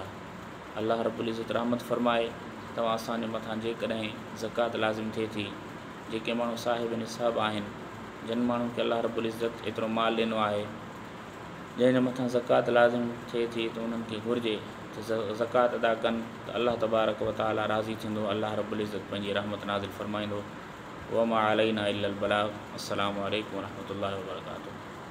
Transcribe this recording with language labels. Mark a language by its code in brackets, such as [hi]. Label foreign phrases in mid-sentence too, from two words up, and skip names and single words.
[ar] الله رب العزة [sd] रहमत फरमाए। तव्हां असांजे मथां जेकॾहिं ज़कात लाज़िम थिए थी, जेके माण्हू साहिब निसाब आहिनि, जिन माण्हुनि खे [ar] الله رب العزة [sd] एतिरो माल ॾिनो आहे, जंहिंजे मथां ज़कात लाज़िम थिए थी, त उन्हनि खे घुरिजे त ज़कात अदा कनि त [ar] الله تبارك وتعالى [sd] राज़ी थींदो, [ar] الله رب العزة [sd] पंहिंजी रहमत नाज़िल फरमाईंदो। [ar] وما علينا إلا البلاغ. السلام عليكم ورحمة الله وبركاته.